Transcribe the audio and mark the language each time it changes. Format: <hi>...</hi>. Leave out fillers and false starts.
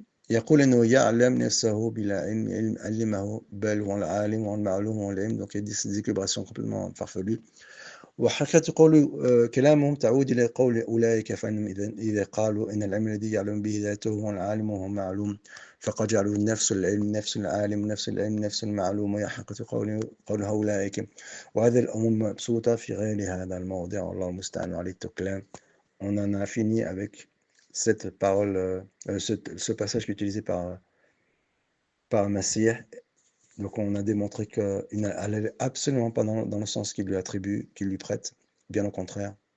<ar>يقول إنه يعلم نفسه بلا علم علمه بل هو العالم والمعلوم والعلم.</ar> <fr>Donc il y a des équilibrations complètement farfelues.</fr> <ar>وحقيقة كلامهم تعود إلى قول أولئك فإنهم إذا قالوا إن العلم الذي يعلم به ذاته هو العالم وهو معلوم فقد جعلوا نفس العلم نفس العالم نفس العلم نفس المعلوم. وهي حقيقة قول هؤلاء. وهذه الأمور مبسوطة في غير هذا الموضع والله المستعان عليه التكلام.</ar> <fr>On en a fini avec cette parole, ce passage qui est utilisé par Massir. Donc on a démontré qu'elle n'allait absolument pas dans le sens qu'il lui attribue, qu'il lui prête, bien au contraire.</fr>